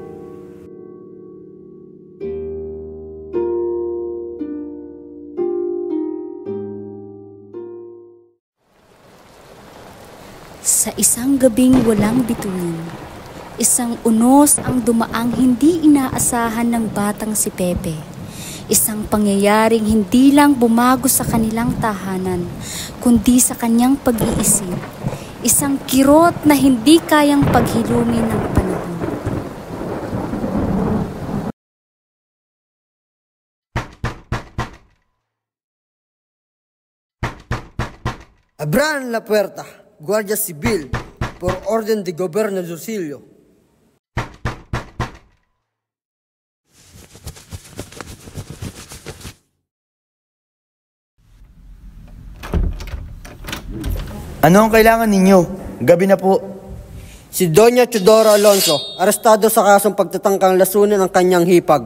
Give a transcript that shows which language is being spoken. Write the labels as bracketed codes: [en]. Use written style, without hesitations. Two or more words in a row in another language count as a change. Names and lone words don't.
[tl] Sa isang gabing walang bituin, isang unos ang dumaang hindi inaasahan ng batang si Pepe. Isang pangyayaring hindi lang bumago sa kanilang tahanan, kundi sa kanyang pag-iisip. Isang kirot na hindi kayang paghilumin ng panahon. [es] Abran la puerta, Guardia Civil, por orden de Gobernador Silio. [tl] Ano ang kailangan ninyo? Gabi na po. Si Doña Teodora Alonso, arestado sa kasong pagtatangkang lasunin ng kanyang hipag.